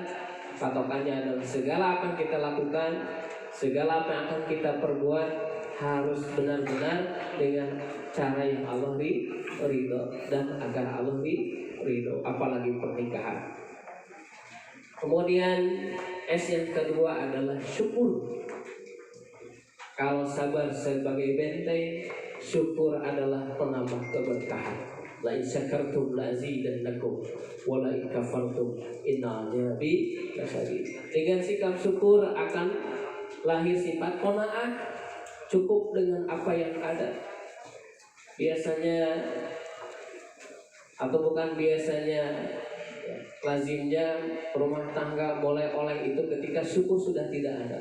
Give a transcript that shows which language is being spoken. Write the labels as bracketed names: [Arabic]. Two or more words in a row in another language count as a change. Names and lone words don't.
[Indonesian] Patokannya adalah segala apa yang kita lakukan, segala apa yang akan kita perbuat harus benar-benar dengan cara yang Allah ridho dan agar Allah ridho, apalagi pernikahan. Kemudian S yang kedua adalah syukur. Kalau sabar sebagai benteng, syukur adalah penambah keberkahan. [Arabic] لئن شكرتم لأزيدنكم ولئن كفرتم إن عذابي لشديد. [Indonesian] Dengan sikap syukur akan lahir sifat qanaah, cukup dengan apa yang ada. Biasanya atau bukan biasanya, lazimnya rumah tangga boleh oleh itu ketika syukur sudah tidak ada.